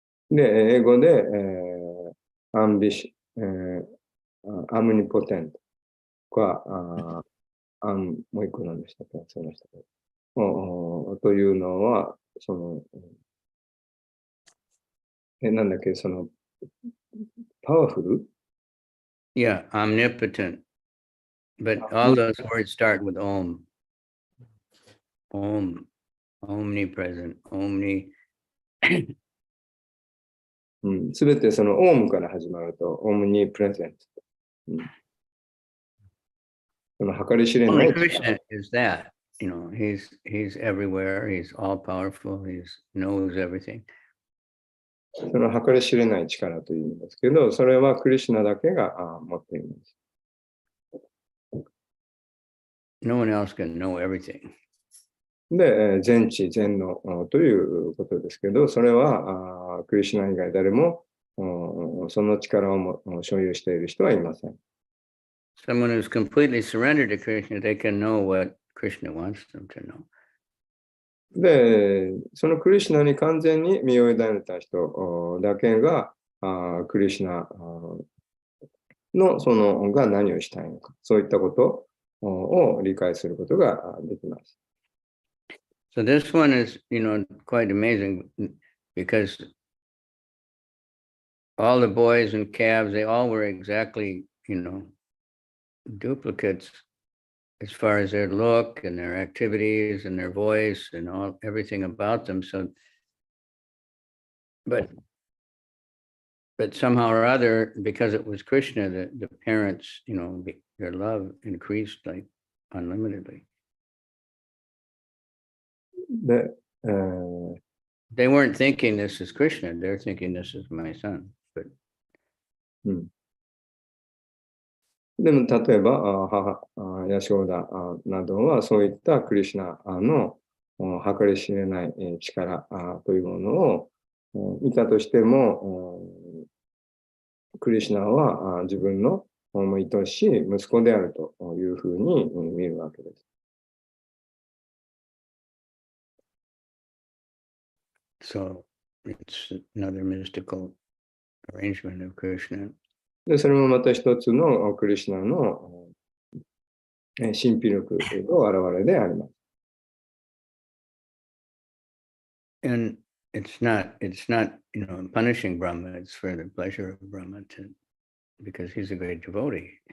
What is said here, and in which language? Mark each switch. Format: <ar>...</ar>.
<ja>で、英語で、アンビシ、アムニポテントか、もう一個なんでしたっけ、そうでしたけど。というのは、なんだっけ、パワフル</ja> <en>Yeah, omnipotent. But all those words start with Om. Om, omnipresent, omni.</en> <ja>すべてそのオームから始まると、オムニプレゼント。その計り知れな</ja> <en>Only</en> <ja>い。</ja> <en>Krishna is that, he's everywhere, he's all powerful, he knows everything.</en> <ja>その計り知れない力というんですけど、それはクリシュナだけが持っています。</ja> <en>No one else can know everything.</en> <ja>で、全知全能ということですけど、それはクリシュナ以外誰もその力を所有している人はいません。</ja> <en>Someone who's completely surrendered to Krishna, they can know what Krishna wants them to know.</en> <ja>で、そのクリシュナに完全に身を委ねた人だけがクリシュナのが何をしたいのか、そういったことを理解することができます。</ja> <en>So this one is, quite amazing because all the boys and calves, they all were exactly, duplicates as far as their look and their activities and their voice and everything about them. So, but somehow or other, because it was Krishna, the parents, their love increased like unlimitedly.</en> <ja>で、</ja> <en>They weren't thinking this is Krishna. They're thinking this is my son. But</en> <ja>でも例えば母ヤショーダなどはそういったクリシュナの計り知れない力というものを見たとしても、クリシュナは自分の愛しい息子であるというふうに見るわけです。</ja> <en>So it's another mystical arrangement of Krishna.</en> <ja>で、それもまた一つのクリシュナの神秘力の表れであります。</ja> <en>And it's not, punishing Brahma, it's for the pleasure of Brahma because he's a great devotee.</en>